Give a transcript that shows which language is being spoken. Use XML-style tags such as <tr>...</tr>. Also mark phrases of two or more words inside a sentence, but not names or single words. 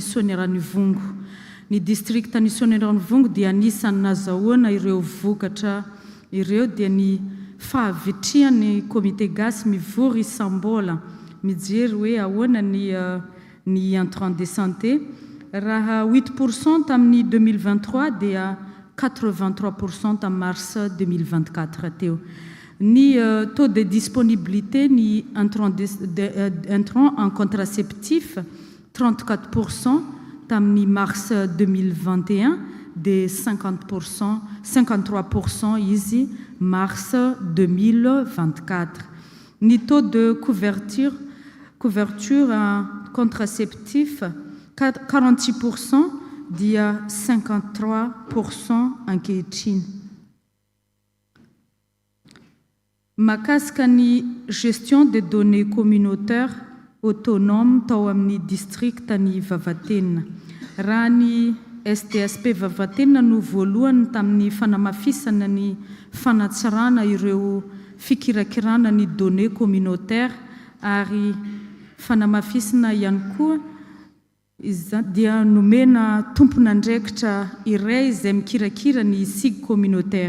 <mg>Soanieranivongo ny district ny Soanieranivongo dia anisany nazahoana ireo vokatra ireo dia ny fahavitrihan'ny comité gasy mivory isam-bola mijery hoe ahoana ny</mg> <fr>intrant de santé</fr> <mg>raha 8% tamin'ny 2023 dia 83%</mg> <fr>en mars</fr> <mg>2024 teo ni</mg> <fr>taux de disponibilité</fr> <mg>ni</mg> <fr>intrant en contraceptif</fr> <mg>34% tamin'ny mars 2021 de 50% 53% izy mars 2024 ni</mg> <fr>taux de couverture en contraceptif</fr> <mg>46% dia 53% ankehitriny makasika ny</mg> <fr>gestion des données communautaires autonomes</fr> <mg>tao amin'ny district ny Vavatenina raha ny STSP Vavatenina no voalohany tamin'ny fanamafisana ny fanatsarana ireo fikirakirana ny</mg> <fr>données communautaire</fr> <mg>ary fanamafisina ihany koa dia nomena tompon'andraikitra iray izay mikirakira ny</mg> <fr>SIG communautaire.</fr>